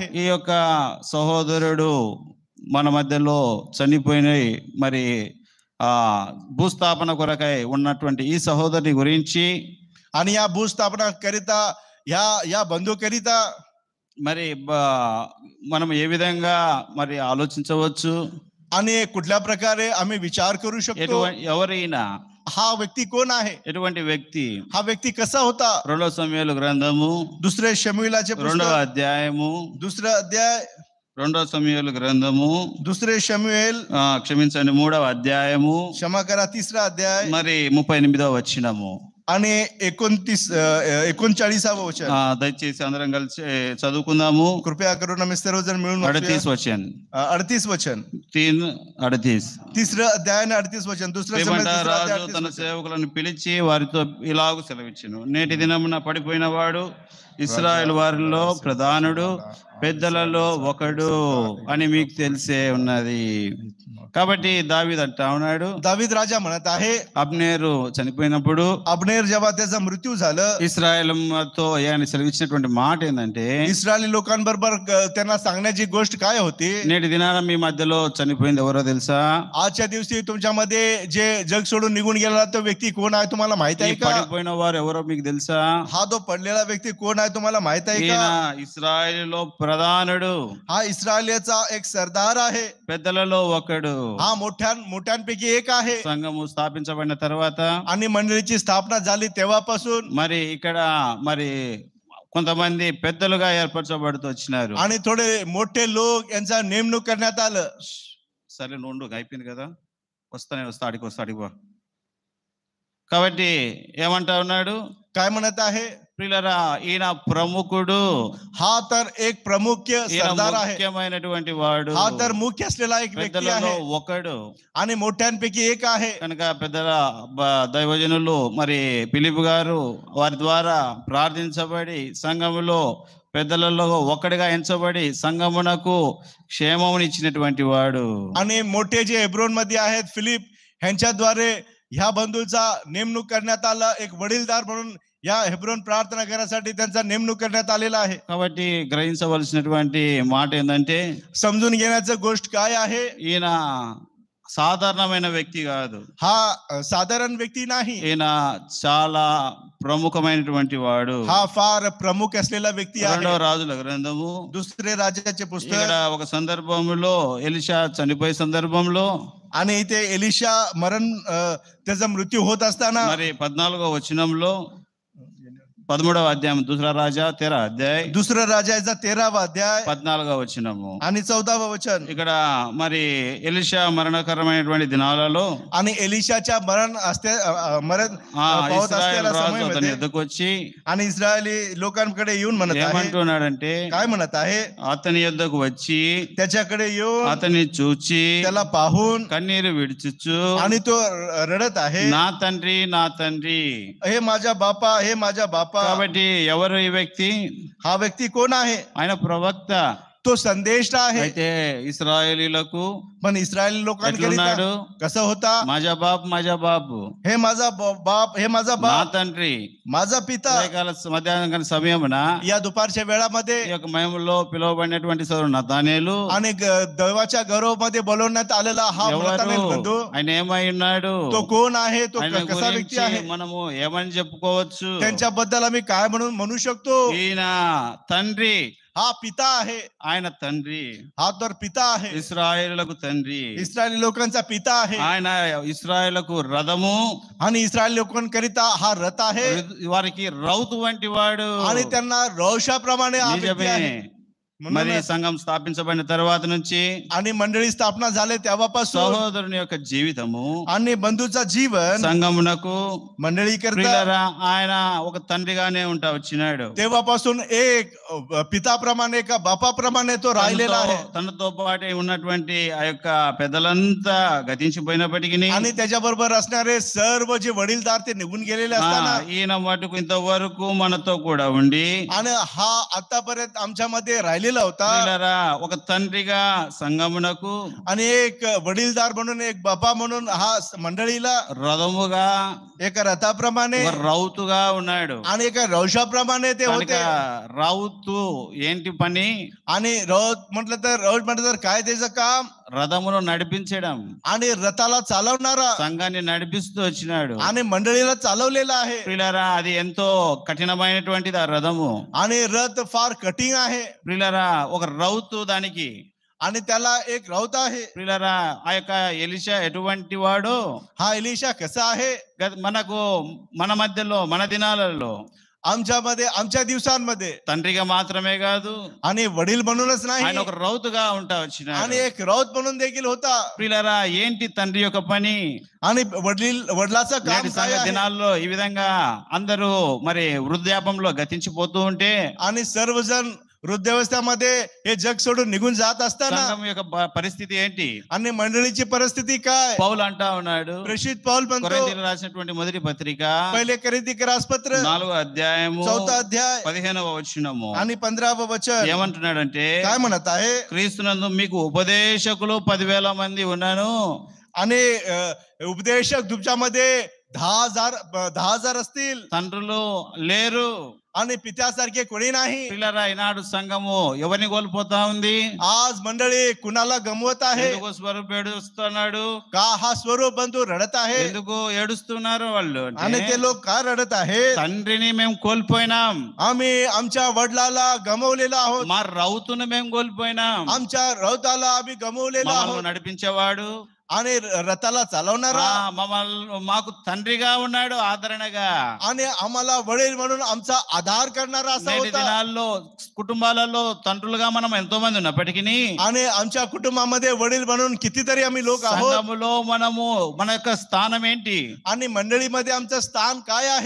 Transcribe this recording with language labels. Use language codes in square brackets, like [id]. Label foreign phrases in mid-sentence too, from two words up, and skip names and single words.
[te] ఈ యొక్క సహోదరుడు మన మధ్యలో చనిపోయిన మరి భూస్థాపన కొరకై ఉన్నటువంటి ఈ సహోదరుని గురించి, [mr] आणि या भूस्थापना करिता या बंधू करिता [te] మరి మనం ఏ విధంగా మరి ఆలోచించవచ్చు, [mr] आणि कुठल्या प्रकारे आम्ही विचार करू शकतो. [te] ఎవరైనా [mr] हा व्यक्ती कोण आहे? [te] ఎటువంటి వ్యక్తి? [mr] हा व्यक्ती कसा होता? [te] 2 సమూయేలు గ్రంథము [mr] 2 शमूएलाचे [te] 2వ అధ్యాయము [mr] 2 अध्याय [te] 2 సమూయేలు గ్రంథము [mr] 2 शमूएल [te] క్షమించండి 3వ అధ్యాయము [mr] क्षमा करा 3 अध्याय [te] మరి 38వ వచనము [mr] आणि 39వ वचन. [te] దయచేసి అందరం కలిసి చదువుకుందాము. [mr] कृपया करून आम्ही सर्वजण मिळून 38 वचन 38 वचन 3:38 3 अध्याय आणि 38 वचन. [te] రాజు తన సేవకులను పిలిచి వారితో ఇలాగూ సెలవిచ్చెను, నేటి దినమున పడిపోయిన వాడు ఇశ్రాయేలు వారిలో ప్రధానుడు, పెద్దలలో ఒకడు అని మీకు తెలిసే ఉన్నది. కాబట్టి దావీదు అంటా ఉన్నాడు, [mr] दावीद राजा म्हणत आहे, [te] అబ్నేరు చనిపోయినప్పుడు, [mr] अब्नेर जेव्हा त्याचा मृत्यू झालं, [te] ఇశ్రాయేలుతో ఆయన సెలవిచ్చినటువంటి మాట ఏంటంటే, [mr] इस्रायली लोकांबरोबर त्यांना सांगण्याची गोष्ट काय होती? [te] నేటి దినాన మీ మధ్యలో చనిపోయింది ఎవరో తెలుసా? [mr] आजच्या दिवशी तुमच्यामध्ये जे जग सोडून निघून गेलेला तो व्यक्ती कोण आहे तुम्हाला माहित आहे का? [te] పడిపోయిన వారు ఎవరో మీకు తెలుసా? [mr] हा जो पडलेला व्यक्ती कोण आहे तुम्हाला माहित आहे [te] ఈయన [mr] का? [te] ఇశ్రాయేలులో ప్రధానుడు, [mr] हा इस्रायलचा एक सरदार आहे. [te] పెద్దలలో ఒకడు. [mr] हा मोठ्यांपैकी एक आहे. [te] సంఘము స్థాపించబడిన తర్వాత [mr] आणि मंडळीची स्थापना झाली तेव्हापासून [te] మరి ఇక్కడ మరి కొంతమంది పెద్దలుగా ఏర్పరచబడుతూ వచ్చినారు. [mr] आणि थोडे मोठे लोक यांचा नेमणूक करण्यात आलं. [te] సరే నుండు అయిపోయింది కదా, వస్తా అడిగో. కాబట్టి ఏమంటా ఉన్నాడు? [mr] काय म्हणत आहे? [te] ప్రియులారా, ఈయన ప్రముఖుడు, [mr] हा तर एक प्रमुख सरदार आहे. [te] ముఖ్యమైనటువంటి వాడు, [mr] हा तर मुख्य असलेला एक व्यक्ती [te] పెద్దలలో [mr] आहे [te] ఒకడు. [mr] आणि मोठ्यांपैकी एक आहे. [te] కనుక పెద్దల దైవజనులు మరి ఫిలిప్ గారు వారి ద్వారా ప్రార్థించబడి సంఘములో పెద్దలలో ఒకటిగా ఎంచబడి సంఘమునకు క్షేమమునిచ్చినటువంటి వాడు. [mr] आणि मोठे जे हेब्रोन मध्ये आहेत फिलिप ह्यांच्याद्वारे ह्या बंधूचा नेमणूक करण्यात आला. एक वडीलदार म्हणून या हेब्रोन प्रार्थना घरासाठी त्यांचा नेमणूक करण्यात आलेला आहे. [te] కాబట్టి గ్రహించవలసినటువంటి మాట ఏంటంటే, [mr] समजून घेण्याचं गोष्ट काय आहे? [te] ఈయన సాధారణమైన వ్యక్తి కాదు. [mr] हा साधारण व्यक्ती नाही. [te] ఈయన చాలా ప్రముఖమైనటువంటి వాడు. [mr] हा फार प्रमुख असलेला व्यक्ती [te] రెండవ [mr] आहे. [te] రాజుల గ్రంథము [mr] दुसरे राजाचे [te] ఇక్కడ [mr] पुस्तक. [te] ఒక సందర్భంలో ఎలీషా చనిపోయే సందర్భంలో [mr] आणि इथे एलिशा मरण त्याचा मृत्यू होत असताना [te] మరి 14వ వచనంలో 13వ అధ్యాయం [mr] दुसरा राजा [te] 13 అధ్యాయ [mr] दुसरा राजाचा 13वा अध्याय [te] 14వ వచనము [mr] आणि 14वा वचन. [te] ఇక్కడ మరి ఎలీషా మరణకరమైనటువంటి దినాలలో [mr] आणि एलिशाच्या मरण पावत असलेल्या [te] అతని [mr] समयामध्ये [te] ఎద్దుకు వచ్చి [mr] आणि इस्रायली लोकांकडे येऊन म्हणत आहे. [te] ఏమంటున్నాడంటే, [mr] काय म्हणत आहे? [te] అతని యొద్దకు వచ్చి [mr] त्याच्याकडे येऊन [te] అతన్ని చూచి [mr] त्याला पाहून [te] కన్నీరు విడిచుచు, [mr] आणि तो रडत आहे, [te] నా తండ్రి నా తండ్రి. [mr] हे माझ्या बापा, हे माझ्या बापा. [te] కాబట్టి ఎవరు ఈ వ్యక్తి? [mr] हा व्यक्ती कोण आहे? [te] ఆయన ప్రవక్త. [mr] तो संदेश आहे. [te] అయితే ఇశ్రాయేలీలకు [mr] पण इस्रायली लोकांकडे [te] ఎట్లున్నాడు? [mr] कसा होता? माझा బాబు, हे माझा बाप, हे माझा [te] నా [mr] बाप, [te] తండ్రి. [mr] माझा पिता. [te] ఉదయకాల మధ్యాహ్న సమయమున [mr] या दुपारच्या वेळामध्ये [te] ఈ యొక్క మహిమలో పిలువబడినటువంటి సోదరుడు నతానేలు [mr] आणि देवाच्या गौरवमध्ये बोलवण्यात आलेला हा [te] ఎవరు? [mr] नतानेल बंधू. [te] ఆయన ఏమై ఉన్నాడు? [mr] तो कोण आहे? तो [te] ఆయన [mr] कसा व्यक्ती [te] గురించి [mr] आहे? [te] మనము ఏమని చెప్పుకోవచ్చు? [mr] त्यांच्याबद्दल आम्ही काय म्हणू शकतो? [te] ఈయన తండ్రి, [mr] हा पिता आहे. [te] ఆయన తండ్రి, [mr] हा तर पिता आहे. [te] ఇశ్రాయేలులకు తండ్రి. [mr] इस्रायली लोकांचा पिता आहे. [te] ఆయన ఇశ్రాయేలులకు రథము, [mr] आणि इस्रायल लोकांकरिता हा रथ आहे. [te] వారికి రౌతు వంటి వాడు. [mr] आणि त्यांना रौशाप्रमाणे हा व्यक्ती [te] నిజమే. [mr] आहे. [te] మరి [mr] म्हणूनच [te] సంఘం స్థాపించబడిన తర్వాత నుంచి [mr] आणि मंडळी स्थापना झाले तेव्हापासून [te] సహోదరుని యొక్క జీవితము [mr] आणि बंधूचा जीवन [te] సంఘమునకు [mr] मंडळी करता [te] ప్రియులారా ఆయన ఒక తండ్రిగానే ఉంటా వచ్చినాడు. [mr] तेव्हापासून एक पिताप्रमाणे का बापाप्रमाणे तो राहिलेला आहे. [te] తనతో పాటే ఉన్నటువంటి ఆ యొక్క పెద్దలంతా గతించిపోయినప్పటికీ [mr] आणि त्याच्याबरोबर असणारे सर्व जे वडीलदार ते निघून गेलेले असताना [te] ఈయన మటుకు ఇంతవరకు మనతో కూడా ఉండి [mr] आणि हा आतापर्यंत आमच्या मध्ये राहिलेला होता. [te] ప్రియులారా, ఒక తండ్రిగా సంఘమునకు [mr] आणि एक वडीलदार म्हणून, एक बापा म्हणून हा मंडळीला [te] రథముగా [mr] एका रथाप्रमाणे [te] ఒక రౌతుగా ఉన్నాడు. [mr] आणि एका रौशाप्रमाणे ते [te] కనుక [mr] होते. [te] రౌతు ఏంటి పని? [mr] आणि रौत म्हटलं तर काय त्याचं काम? [te] రథమును నడిపించడం. [mr] आणि रथाला चालवणारा, [te] సంఘాన్ని నడిపిస్తూ వచ్చినాడు. [mr] आणि मंडळीला चालवलेला आहे. [te] ప్రియులారా, అది ఎంతో కఠినమైనటువంటిది ఆ రథము. [mr] आणि रथ फार कठीण आहे. [te] ప్రియులారా, ఒక రౌతు దానికి. [mr] आणि त्याला एक रौत आहे. [te] ప్రియులారా, ఆ యొక్క ఎలీషా ఎటువంటి వాడు? [mr] हा एलिशा कसा आहे? [te] మనకు మన మధ్యలో మన దినాలలో [mr] आमच्यामध्ये, आमच्या दिवसांमध्ये [te] తండ్రిగా మాత్రమే కాదు, [mr] आणि वडील म्हणूनच नाही, [te] ఆయన ఒక రౌతుగా ఉంటా వచ్చినాడు. [mr] आणि एक रौत म्हणून देखील होता. [te] ప్రియులారా, ఏంటి తండ్రి యొక్క పని? [mr] आणि वडिलाचं काम [te] నేటి [mr] काय [te] సంఘ [mr] आहे? [te] దినాల్లో ఈ విధంగా అందరూ మరి వృద్ధాపంలో గతించిపోతూ ఉంటే [mr] आणि सर्वजण वृद्धावस्थेमध्ये हे जग सोडून निघून जात असताना [te] సంఘం యొక్క పరిస్థితి ఏంటి? [mr] आणि मंडळीची परिस्थिती काय? [te] పౌలు అంటా ఉన్నాడు, [mr] प्रेषित पौल म्हणतो, [te] కొరింథీయులకు రాసినటువంటి మొదటి పత్రిక [mr] पहिले कोरिन्थीయులకు पत्र [te] 4వ అధ్యాయము [mr] 4th अध्याय [te] 15వ వచనము [mr] आणि 15వ वचन [te] ఏమంటున్నాడంటే, [mr] काय म्हणत आहे? [te] క్రీస్తునందు మీకు ఉపదేశకులు 10,000 మంది ఉన్నాను. [mr] आणि उपदेशक तुमच्यामध्ये 10,000 असतील, [te] తండ్రులు లేరు. [mr] आणि पित्यासारखे कोणी नाही. [te] పిల్లరా ఈనాడు సంఘము ఎవరిని కోల్పోతా ఉంది? [mr] आज मंडळी कुणाला गमवत आहे? [te] ఎందుకు స్వరూప్ ఏడుస్తున్నాడు? [mr] का हा स्वरूप बंधू रडत आहे? [te] ఎందుకు ఏడుస్తున్నారు వాళ్ళు [mr] आणि [te] అంటే [mr] ते लोक का रडत आहे? [te] తండ్రిని మేము కోల్పోయినాం, [mr] आम्ही आमच्या वडिलाला गमवलेला आहोत, [te] మా రౌతును మేము కోల్పోయినాం, [mr] आमच्या रौताला आम्ही गमवलेला [te] మమ్మల్ని [mr] आहोत. [te] నడిపించేవాడు [mr] आणि रथाला चालवणारा [te] మాకు తండ్రిగా ఉన్నాడు, ఆదరణగా. [mr] आणि आम्हाला वडील म्हणून आमचा आधार करणारा असा [te] నేటి [mr] होता. [te] దినాల్లో కుటుంబాలలో తండ్రులుగా మనం ఎంతో మంది ఉన్నప్పటికీ [mr] आणि आमच्या कुटुंबामध्ये वडील म्हणून कितीतरी आम्ही लोक आहोत. [te] సంఘములో మనము మన యొక్క స్థానం ఏంటి? [mr] आणि मंडळीमध्ये आमचं स्थान काय आहे?